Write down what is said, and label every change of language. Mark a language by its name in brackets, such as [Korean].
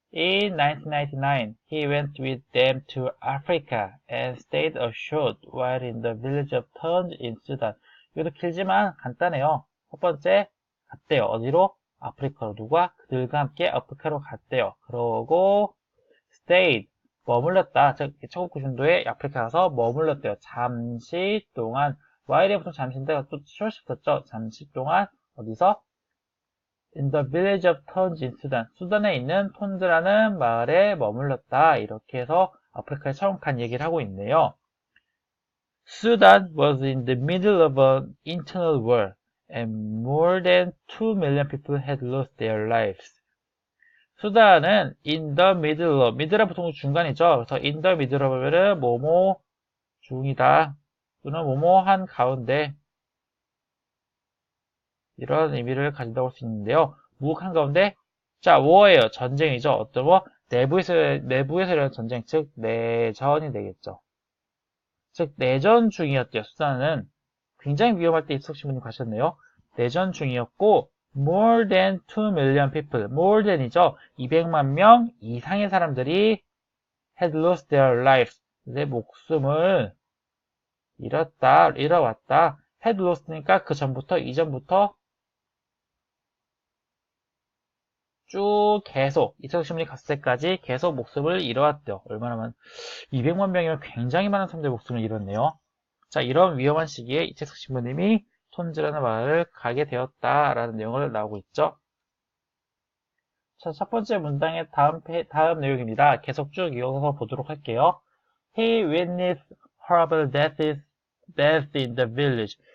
[English] In 1999, he went with them to Africa and stayed a short while in the village of Tunj in Sudan. [Korean] 이것도 길지만 간단해요. 첫 번째, 갔대요. 어디로? 아프리카로. 누가? 그들과 함께 아프리카로 갔대요. 그러고 stayed, 머물렀다. 즉, 1990년도에 아프리카 가서 머물렀대요. 잠시 동안. while이 보통 잠시인데 또 short 붙었죠. 잠시 동안 어디서? [English] In the village of Tunj in Sudan. [Korean] 수단에 있는 톤즈라는 마을에 머물렀다. 이렇게 해서 아프리카에 처음 간 얘기를 하고 있네요. [English] Sudan was in the middle of an internal war, and more than 2 million people had lost their lives. [Korean] 수단은 [English] in the middle of, [Korean] middle은 보통 중간이죠. 그래서 in the middle of 하면은 뭐뭐 중이다. 또는 뭐뭐 한 가운데. 이런 의미를 가진다고 할 수 있는데요. 무한 가운데, 자, war예요. 전쟁이죠. 어떤 뭐, 내부에서 일어난 전쟁, 즉, 내전이 되겠죠. 즉, 내전 중이었대요. 수단은 굉장히 위험할 때 이석신부님 가셨네요. 내전 중이었고, [English] more than 2 million people, more than이죠. [Korean] 200만 명 이상의 사람들이 [English] had lost their lives, [Korean] 내 목숨을 잃어왔다. had lost니까 그 전부터, 이전부터 쭉 계속 이태석 신부님이 갔을 때까지 계속 목숨을 잃어왔대요. 얼마나 200만 명이면 굉장히 많은 사람들의 목숨을 잃었네요. 자, 이런 위험한 시기에 이채석 신부님이 톤즈라는 마을을 가게 되었다라는 내용을 나오고 있죠. 자, 첫 번째 문장의 다음 내용입니다. 계속 쭉 이어서 보도록 할게요. [English] He witnessed horrible death in the village.